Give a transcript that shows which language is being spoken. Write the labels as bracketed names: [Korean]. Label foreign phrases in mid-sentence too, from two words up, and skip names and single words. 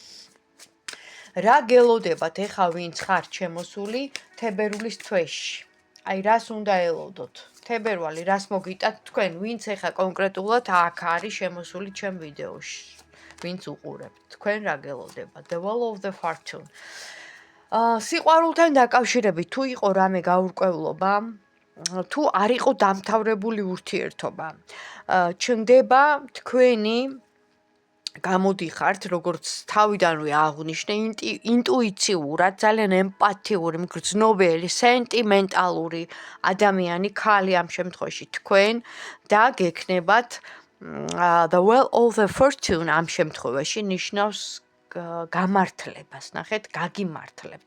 [Georgian] რა გელოდებათ ეხა ვინც ხართ შემოსული თებერვლის თვეში? აი რას უნდა ელოდოთ? თებერვალი რას მოგიტათ თქვენ, ვინც ეხა კონკრეტულად აქ არის შემოსული ჩემ ვიდეოში? ვინც უყურებთ? თქვენ რა გელოდებათ? The Wall of the Fortune. სიყვარულთან დაკავშირებით თუ იყო რამე გაურკვევლობა, თუ არ იყო დამთავრებული ურთიერთობა, ჩნდება თქვენი გამოდიხართ, როგორც თავიდანვე აღვნიშნე, ინტუიციურად, ძალიან ემპათიური, მგრძნობელი, სენტიმენტალური ადამიანი, ქალი ამ შემთხვევაში თქვენ და გექნებათ The Well of the Fortune ამ შემთხვევაში ნიშნავს გამართლებას, ნახეთ, გაგიმართლებთ.